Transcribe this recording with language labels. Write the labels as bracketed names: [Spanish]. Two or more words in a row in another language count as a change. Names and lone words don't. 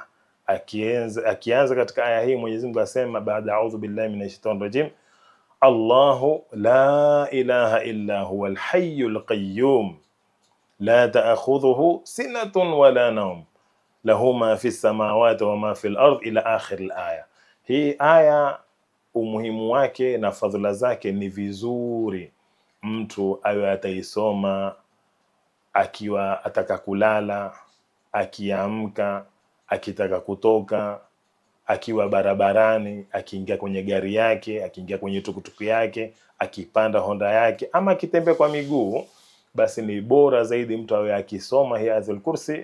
[Swahili] Akianza katika aya hii Mwenyezi Mungu asema, baada [Arabic] أعوذ بالله من الشيطان الرجيم، الله لا إله إلا هو الحي القيوم لا تأخذه سنة ولا نوم له ما في السماوات وما في الأرض إلى آخر الآية. [Swahili] Hii aya umuhimu wake na fadhila zake ni vizuri mtu awe ataisoma akiwa ataka kulala, akiamka, akitaka kutoka, akiwa barabarani, akiingia kwenye gari yake, akiingia kwenye tukutuku yake, akipanda Honda yake, ama akitembea kwa miguu, basi ni bora zaidi mtu awe akisoma hii Ayatul Kursi.